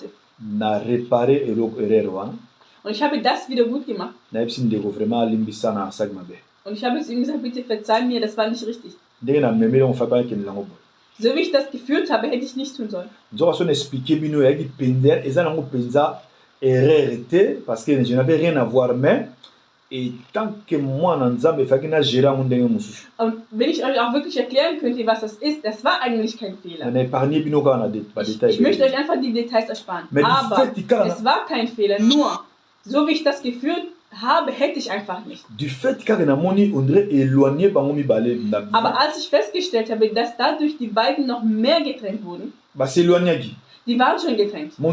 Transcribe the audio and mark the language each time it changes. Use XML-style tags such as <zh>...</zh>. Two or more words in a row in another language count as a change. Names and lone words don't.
<fr>Na réparé</fr> <de>und ich habe das wieder gut gemacht. Und ich habe zu ihm gesagt, bitte verzeih mir, das war nicht richtig. So wie ich das geführt habe, hätte ich nichts tun sollen.</de> <fr>Parce que je n'avais rien à voir, mais et tant que moi,</fr> <de>und wenn ich euch auch wirklich erklären könnte, was das ist, das war eigentlich kein Fehler. Ich möchte euch einfach die Details ersparen. Aber es war kein Fehler, nur so wie ich das geführt habe, hätte ich einfach nicht. Aber als ich festgestellt habe, dass dadurch die beiden noch mehr getrennt wurden, die waren schon getrennt.</de>